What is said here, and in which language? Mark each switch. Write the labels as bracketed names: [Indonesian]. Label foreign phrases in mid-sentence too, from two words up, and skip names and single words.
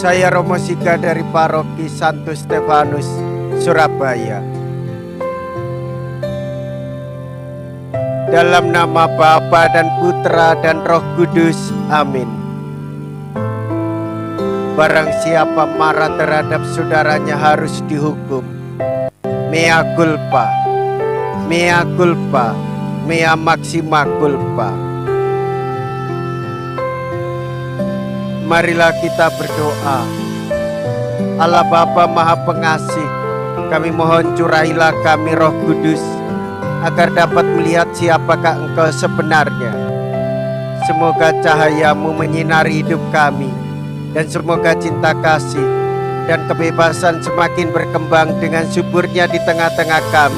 [Indonesian] Saya Romo Siga dari Paroki Santo Stefanus, Surabaya. Dalam nama Bapa dan Putra dan Roh Kudus, amin. Barang siapa marah terhadap saudaranya harus dihukum. [Latin] Mea culpa, mea culpa, mea maxima culpa. [Indonesian] Marilah kita berdoa. Allah Bapa Maha Pengasih, kami mohon curahilah kami Roh Kudus, agar dapat melihat siapakah Engkau sebenarnya. Semoga cahayamu menyinari hidup kami, dan semoga cinta kasih dan kebebasan semakin berkembang dengan suburnya di tengah-tengah kami.